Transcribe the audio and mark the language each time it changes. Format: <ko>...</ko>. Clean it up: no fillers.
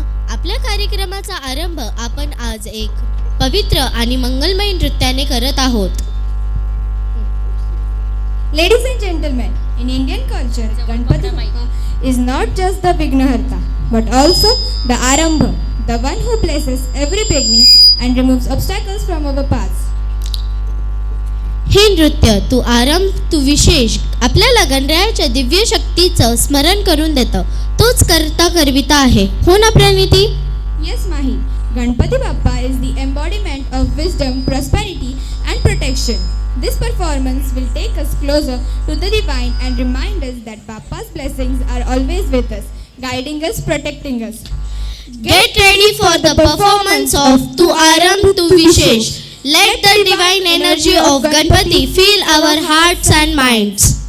<mr>आपल्या कार्यक्रमाचा आरंभ आपण आज एक पवित्र आणि मंगलमय नृत्याने करत आहोत.</mr> <en>Ladies and gentlemen, in Indian culture, Ganpati Bappa is not just the Vignaharta, but also the Arambha, the one who blesses every beginning and removes obstacles from our paths.</en> <mr>हे नृत्य तू आरंभ तू विशेष आपल्याला गणरायाच्या दिव्य शक्तीचं स्मरण करून देतं. तोच करता करविता आहे, हो ना Praniti?</mr> <en>Yes, Mahi. Ganpati Bappa is the embodiment of wisdom, prosperity and protection. This performance will take us closer to the divine and remind us that Bappa's blessings are always with us, guiding us, protecting us. Get ready for the performance of Tu Arambh Tu Vishesh. Let the divine energy of Ganpati fill our hearts and minds.</en>